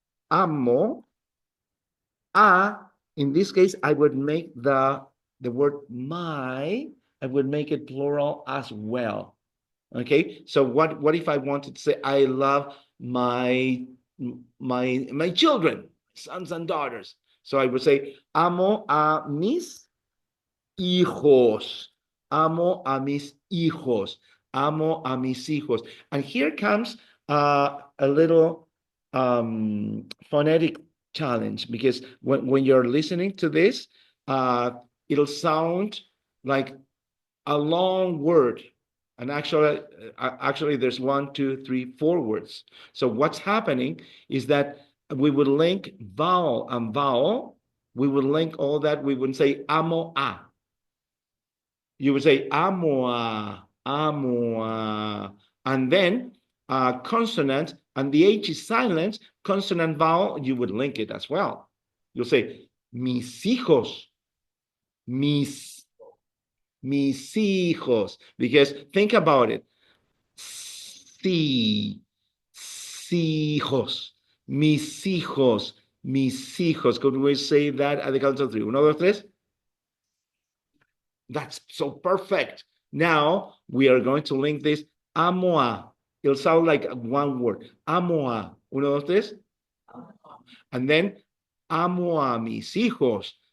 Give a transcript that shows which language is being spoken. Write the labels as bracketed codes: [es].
[en] amo, in this case, I would make the word my, I would make it plural as well. Okay, so what if I wanted to say I love my children, sons and daughters? So I would say [es] amo a mis hijos, [en] amo a mis hijos, amo a mis hijos. And here comes a little phonetic challenge, because when you're listening to this, it'll sound like a long word. And actually, there's 1, 2, 3, 4 words. So what's happening is that we would link vowel and vowel. We would link all that. We would say [es] amo a. [en] You would say [es] amo a, amo a. [en] And then consonant, and the H is silent, consonant vowel, you would link it as well. You'll say [es] mis hijos, mis hijos, [en] because think about it. [es] Sí, hijos, mis hijos, mis hijos. [en] Could we say that at the count of 3? 1, 2, 3. That's so perfect. Now we are going to link this [es] amo a. [en] It'll sound like one word. [es] Amo a. 1, 2, 3. [en] And then [es] amo a mis hijos.